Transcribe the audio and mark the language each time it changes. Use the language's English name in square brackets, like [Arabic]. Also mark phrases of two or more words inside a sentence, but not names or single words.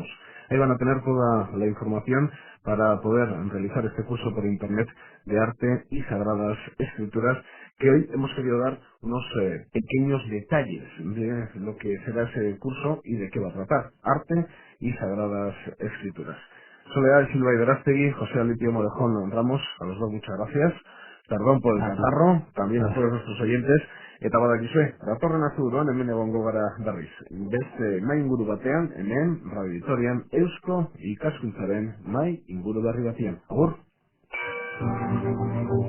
[Spanish] Ahí van a tener toda la información para poder realizar este curso por internet de arte y sagradas escrituras, que hoy hemos querido dar unos pequeños detalles de lo que será ese curso y de qué va a tratar. Arte y sagradas escrituras. Soledad Silva y Verástegui, José Alipio Morejón Ramos, a los dos muchas gracias. Perdón por el catarro, también a todos nuestros oyentes. [Basque] Eta badakizue, datorren asteburuan hemen egongo gara berriz. Beste mai inguru batean, hemen, Radio Vitorian, Eusko ikaskuntzaren mai inguru berri batean. Agur!